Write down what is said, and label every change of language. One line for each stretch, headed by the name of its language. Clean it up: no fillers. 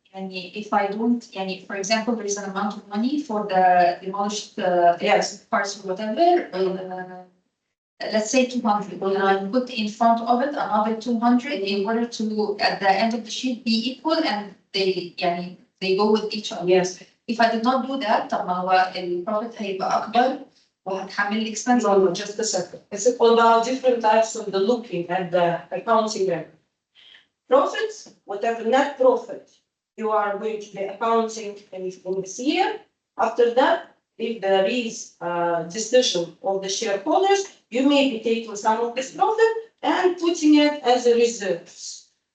English: And if I don't, for example, there is an amount of money for the demolished parts or whatever, let's say 200, and I put in front of it another 200 in order to, at the end of the sheet, be equal, and they go with each other. Yes. If I did not do that,
Arabic: طب ما هو البروفيت هيبقى أكبر وهتحمل لي expense.
English: No, just a second. It's all about different types of the looking at the accounting record. Profits, whatever net profit you are going to be accounting in this year. After that, if there is a decision of the shareholders, you may be taking some of this profit and putting it as a reserves.